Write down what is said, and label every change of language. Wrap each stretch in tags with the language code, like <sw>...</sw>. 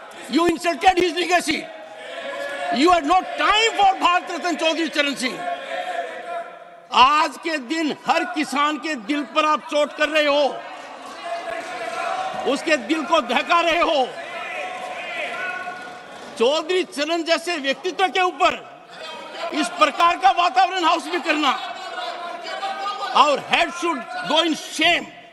<en>You insulted his legacy. You had no time for Bharat Ratna Chaudhary Charan Singh.</en> <hi>आज के दिन हर किसान के दिल पर आप चोट कर रहे हो, उसके दिल को दहका रहे हो। चौधरी चरण जैसे व्यक्तित्व के ऊपर इस प्रकार का वातावरण हाउस में करना,</hi> <en>Our head should go in shame.</en>